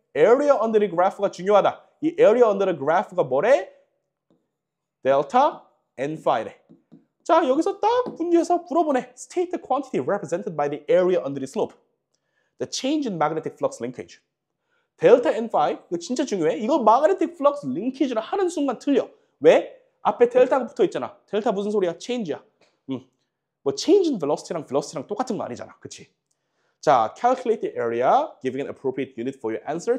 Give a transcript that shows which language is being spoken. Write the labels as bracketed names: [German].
[Korean] area under the graph가 중요하다. 이 area under the graph가 뭐래? 델타 N phi래. 자, 여기서 딱 분류해서 물어보네. [English] State the quantity represented by the area under the slope. The change in magnetic flux linkage. [Korean] 델타 N phi, 이거 진짜 중요해. 이거 magnetic flux linkage를 하는 순간 틀려. 왜? 앞에 델타가 붙어 있잖아. 델타 무슨 소리야? change야. 뭐 [English] change in velocity [Korean] 랑 똑같은 거 아니잖아. 그치? 자, [English] calculate the area, giving an appropriate unit for your answer.